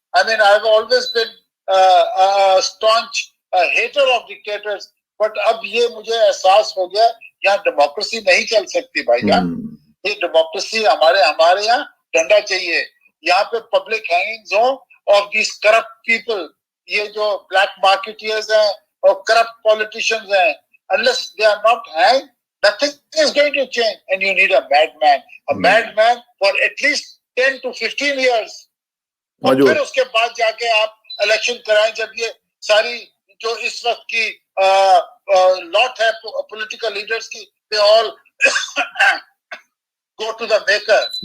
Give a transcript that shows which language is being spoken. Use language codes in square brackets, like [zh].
[en] I mean, I've always been a staunch hater of dictators, but [hi] अब ये मुझे एहसास हो गया यहाँ डेमोक्रेसी नहीं चल सकती भाईजान। ये डेमोक्रेसी हमारे यहाँ डंडा चाहिए। यहाँ पे पब्लिक हैंगिंग्स हो [en] of this corrupt people, [hi] ये जो ब्लैक मार्केटियर्स हैं और करप्ट पॉलिटिशियंस हैं, [en] unless they are not hanged, nothing is going to change. And you need a madman for at least 10 to 15 years. [hi] और फिर उसके बाद जाके आप इलेक्शन कराएं, जब ये सारी जो इस वक्त की लॉट है पॉलिटिकल लीडर्स की, [en] they all go to the maker.